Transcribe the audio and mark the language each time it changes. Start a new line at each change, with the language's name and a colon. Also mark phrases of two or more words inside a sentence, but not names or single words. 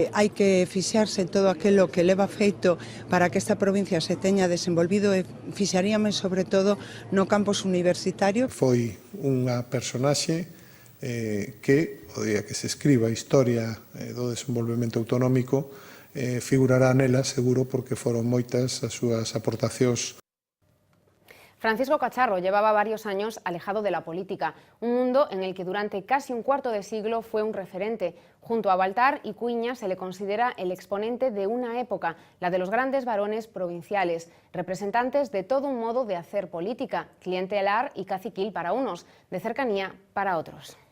Galician: Hai que fixarse en todo aquilo que leva feito para que esta provincia se teña desenvolvido e fixaríame sobre todo no campus universitario. Foi unha personaxe que, o día que se escriba a historia do desenvolvemento autonómico, figurará nela, seguro, porque foron moitas as súas aportacións.
Spanish: Francisco Cacharro llevaba varios años alejado de la política, un mundo en el que durante casi un cuarto de siglo fue un referente. Junto a Baltar y Cuiña se le considera el exponente de una época, la de los grandes varones provinciales, representantes de todo un modo de hacer política, clientelar y caciquil para unos, de cercanía para otros.